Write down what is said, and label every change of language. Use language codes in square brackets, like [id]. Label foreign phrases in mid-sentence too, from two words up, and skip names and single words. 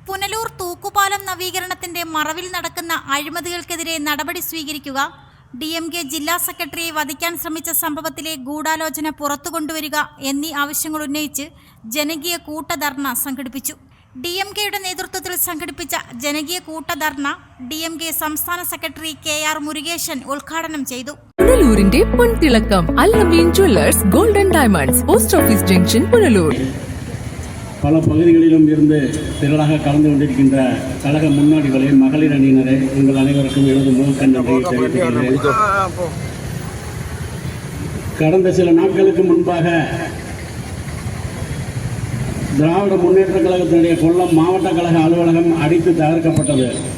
[ml] പുനലൂർ തൂക്കുപാലം നവീകരണത്തിന്റെ മറവിൽ നടക്കുന്ന അഴിമതികൾക്കെതിരെ നടപടി സ്വീകരിക്കുക, DMK ജില്ലാ സെക്രട്ടറിയെ വധിക്കാൻ ശ്രമിച്ച സംഭവത്തിലെ ഗൂഢാലോചന പുറത്തുകൊണ്ടുവരിക എന്നീ ആവശ്യങ്ങൾ ഉന്നയിച്ച് ജനകീയ കൂട്ടധർണ സംഘടിപ്പിച്ചു. DMKയുടെ നേതൃത്വത്തിൽ സംഘടിപ്പിച്ച ജനകീയ കൂട്ടധർണ DMK സംസ്ഥാന സെക്രട്ടറി KR മുരുകേശൻ ഉദ്ഘാടനം ചെയ്തു. പുനലൂരിന്റെ പൊൻതിളക്കം അൽ-നവീൻ ജ്വല്ലേഴ്സ് ഗോൾഡൻ ഡയമണ്ട്സ്, പോസ്റ്റ് ഓഫീസ് ജംഗ്ഷൻ, പുനലൂർ. [ta] பல பகுதிகளிலும் இருந்து திரளாக கலந்து கொண்டிருக்கின்ற கழக முன்னோடிகளே, மகளிர் அணியினரே, உங்கள் அனைவருக்கும் எனது முதற்கண் நன்றியை தெரிவித்துள்ளேன். கடந்த சில நாட்களுக்கு முன்பாக திராவிட முன்னேற்ற கழகத்தினுடைய கொல்லம் மாவட்ட கழக அலுவலகம் அடித்து தகர்க்கப்பட்டது.